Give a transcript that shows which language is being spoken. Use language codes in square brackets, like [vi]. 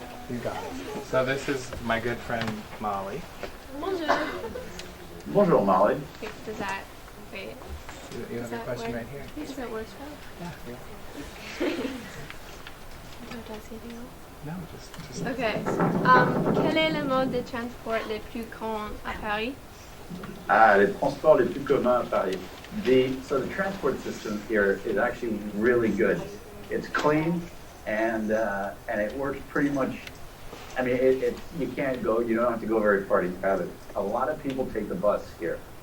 [en] You got it. So this is my good friend Molly. [fr] Bonjour. Bonjour, Molly. [en] Does that, wait. You have a question right here. Does that work? Yeah. Do I have to ask anything else? No, just. Okay. [fr] Quel est le mode de transport le plus courant à Paris? Les transports les plus communs à Paris. [en] So the transport system here is actually really good. It's clean and it works pretty much. I mean, you can't go. You don't have to go very far to have it. A lot of people take the bus here.